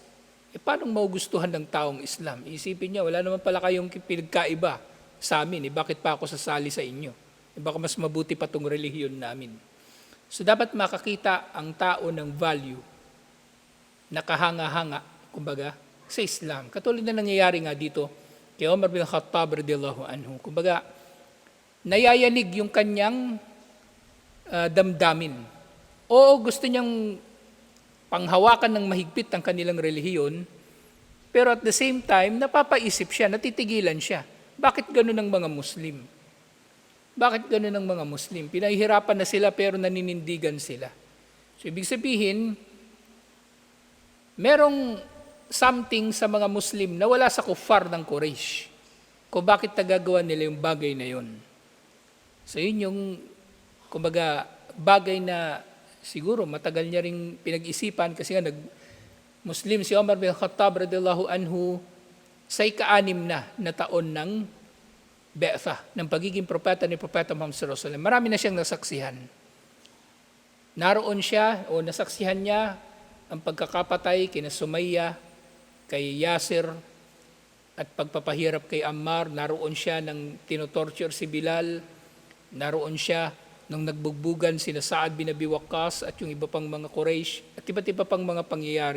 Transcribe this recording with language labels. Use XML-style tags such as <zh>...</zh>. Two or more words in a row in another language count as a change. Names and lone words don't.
<tl>Paano maugustuhan ng taong Islam? Isipin niya, wala naman pala kayong pinagkaiba sa amin. Bakit pa ako sasali sa inyo? Baka mas mabuti pa itong relihiyon namin. So dapat makakita ang tao ng value, nakahanga-hanga kumbaga, sa Islam. Katulad na nangyayari nga dito kay Umar bin Khattab</tl> <ar>radiyallahu anhu.</ar> <tl>Kumbaga, nayayanig yung kanyang damdamin. Oo, gusto niyang panghawakan ng mahigpit ang kanilang relihiyon, pero</tl> <en>at the same time,</en> <tl>napapaisip siya, natitigilan siya. Bakit ganun ang mga Muslim? Bakit ganun ang mga Muslim? Pinahihirapan na sila pero naninindigan sila. So, ibig sabihin, merong something sa mga Muslim na wala sa kuffar ng Quraysh. Kung bakit nagagawa nila yung bagay na yun. So, yun yung, kumbaga, bagay na siguro matagal niya ring pinag-isipan kasi nga Muslim si Umar bin Khattab</tl> <ar>radiyallahu anhu</ar> <tl>sa ika-6 na taon ng Be'tha, ng pagiging propeta ni Propeta Muhammad</tl> <ar>sallallahu alaihi wasallam.</ar> <tl>Marami na siyang nasaksihan. Naroon siya o nasaksihan niya ang pagkakapatay kina Sumayya, kay Yasir, at pagpapahirap kay Ammar. Naroon siya nang tinotorture si Bilal. Naroon siya nung nagbugbugan sina Sa'ad bin Abi Waqqas at yung iba pang mga Quraysh at iba't iba pang mga pangyayari.</tl>